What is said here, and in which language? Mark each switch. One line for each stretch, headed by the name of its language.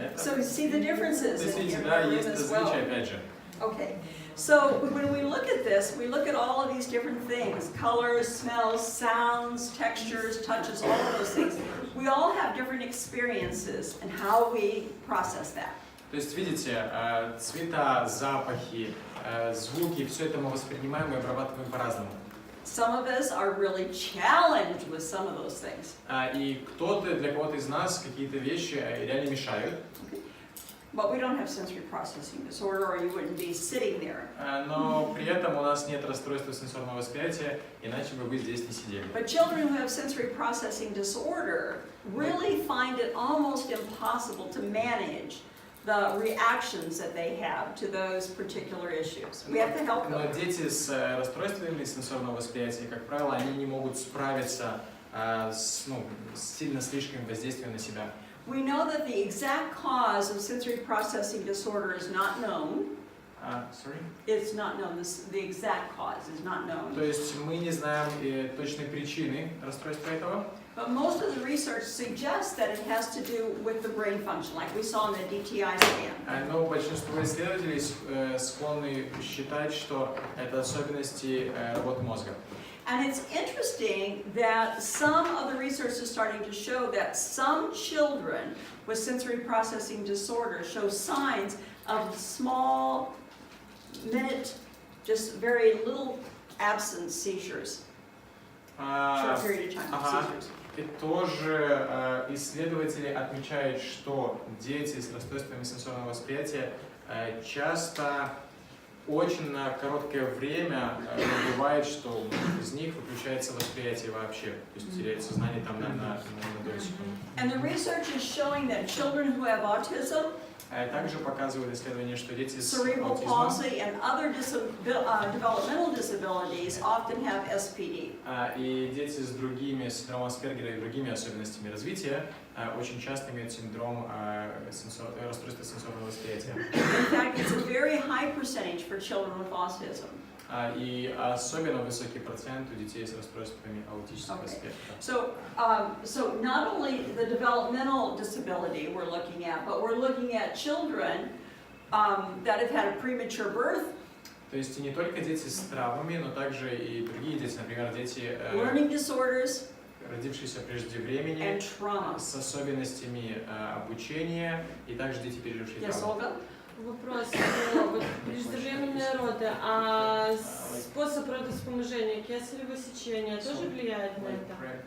English: So you see the differences
Russian: То есть,
English: in
Russian: видите,
English: your
Russian: да,
English: room
Russian: есть
English: as well.
Russian: различия, опять же.
English: Okay. So when we look at this, we look at all of these different things, colors, smells, sounds, textures, touches, all of those things. We all have different experiences and how we process that.
Russian: То есть, видите, цвета, запахи, звуки, все это мы воспринимаем и обрабатываем по-разному.
English: Some of us are really challenged with some of those things.
Russian: И для кого-то из нас какие-то вещи реально мешают.
English: But we don't have sensory processing disorder, or you wouldn't be sitting there.
Russian: Но при этом у нас нет расстройства сенсорного восприятия, иначе бы вы здесь не сидели.
English: But children who have sensory processing disorder really find it almost impossible to manage the reactions that they have to those particular issues. We have to help them.
Russian: Но дети с расстройствами сенсорного восприятия, как правило, они не могут справиться с сильно слишком воздействием на себя.
English: We know that the exact cause of sensory processing disorder is not known. Sorry? It's not known, the exact cause is not known.
Russian: То есть мы не знаем точной причины расстройства этого.
English: But most of the research suggests that it has to do with the brain function, like we saw in the DTI scan.
Russian: Но большинство исследователей склонны считать, что это особенности работы мозга.
English: And it's interesting that some of the research is starting to show that some children with sensory processing disorder show signs of small, minute, just very little absence seizures. Short period of time seizures.
Russian: И тоже исследователи отмечают, что дети с расстройствами сенсорного восприятия часто очень на короткое время бывает, что из них выключается восприятие вообще, то есть теряет сознание там на долю секунды.
English: And the research is showing that children who have autism,
Russian: также показывают исследования, что дети с
English: cerebral
Russian: аутизмом
English: palsy and other developmental disabilities often have SPD.
Russian: И дети с другими синдромом Аспергера и другими особенностями развития очень часто имеют синдром расстройства сенсорного восприятия.
English: In fact, it's a very high percentage for children with autism.
Russian: И особенно высокий процент у детей с расстройствами аутического спектра.
English: So not only the developmental disability we're looking at, but we're looking at children that have had a premature birth.
Russian: То есть не только дети с травмами, но также и другие дети, например, дети,
English: learning disorders,
Russian: родившиеся преждевременно, с особенностями обучения, и также дети, пережившие травму. Вопрос, вот преждевременные роды, а способ родовспоможения, кесарево сечение тоже влияет на это?